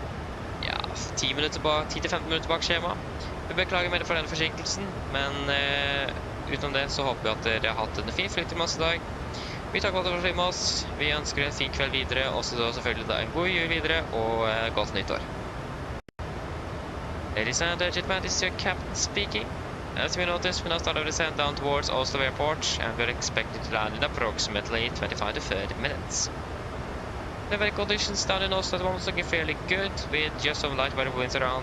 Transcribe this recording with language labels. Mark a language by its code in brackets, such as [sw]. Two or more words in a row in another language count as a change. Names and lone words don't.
[no] 10-15 minutter bak skjema. Vi beklager mer for den forsinkelsen, men utenom det så håper vi at dere har hatt en fin flyt i masse dag. Vi takker for at dere var med oss. Vi ønsker en fin kveld videre, og så selvfølgelig da en god jul videre, og godt nyttår. [en] Ladies and gentlemen, this is your captain speaking. As we noticed, we now start our descent down towards Oslo Airport, and we're expected to land in approximately 25 to 30 minutes. The weather conditions down in Oslo at the moment looking fairly good, with just some light variable winds around.